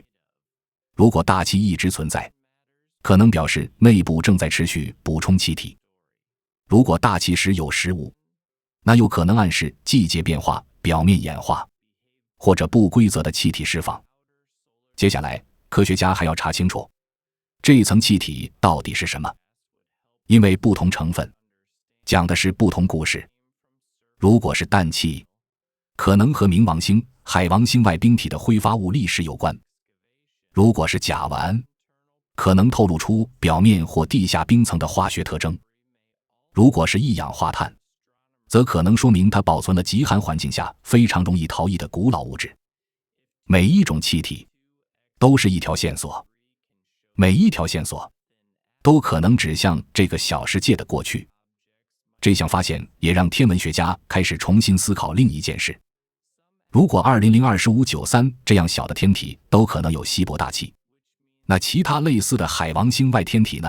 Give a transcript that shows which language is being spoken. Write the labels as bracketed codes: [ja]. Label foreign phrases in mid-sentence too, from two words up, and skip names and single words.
[zh] 如果大氣一直存在，可能表示內部正在持續補充气體。如果大氣時有時無，那有可能暗示季節變化、表面演化，或者不規則的气體釋放。接下來，科學家還要查清楚這一層氣體到底是什麼，因為不同成分講的是不同故事。如果是氮气，可能和冥王星、海王星外冰体的挥发物历史有關；如果是甲烷，可能透露出表面或地下冰层的化學特徵；如果是一氧化碳，則可能說明它保存了极寒環境下非常容易逃逸的古老物質。每一種气體都是一條線索，每一條線索都可能指向這個小世界的過去。這項發現也讓天文學家開始重新思考另一件事：如果2002-1593這樣小的天體都可能有稀薄大气，那其他類似的海王星外天體呢？